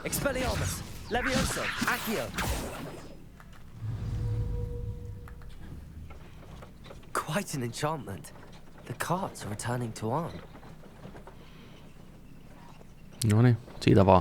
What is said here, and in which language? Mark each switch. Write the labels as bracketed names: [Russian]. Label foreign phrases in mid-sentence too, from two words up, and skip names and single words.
[English] Expelliarmus! Leviosa! Accio! Quite an enchantment. The cards are returning to Arn. [Finnish] Noniin, siitä vaan.